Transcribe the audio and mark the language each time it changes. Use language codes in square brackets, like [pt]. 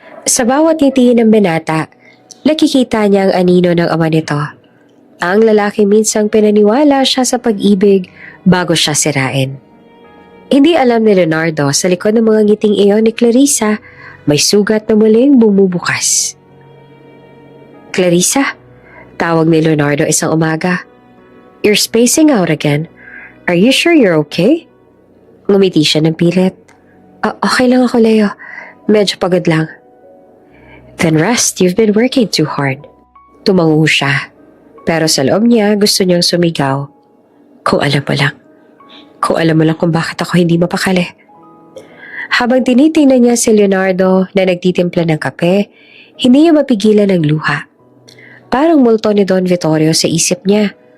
[tl] Sa bawat ngiti ng binata, nakikita niya ang anino ng ama nito. Ang lalaki minsang pinaniwala siya sa pag-ibig bago siya sirain. Hindi alam ni Leonardo sa likod ng mga ngiting iyon ni Clarissa, may sugat na muling bumubukas. Clarissa, tawag ni Leonardo isang umaga. [en] You're spacing out again. Are you sure you're okay? [tl] Ngumiti siya ng pilit. Okay lang ako, Leo. Medyo pagod lang. [en] Then rest, you've been working too hard. [tl] Tumango siya. Pero sa loob niya, gusto niyang sumigaw. Kung alam mo lang. Kung alam mo lang kung bakit ako hindi mapakali. Habang tinitingnan niya si Leonardo na nagtitimpla ng kape, hindi niya mapigilan ng luha. Parang multo ni Don Vittorio sa isip niya.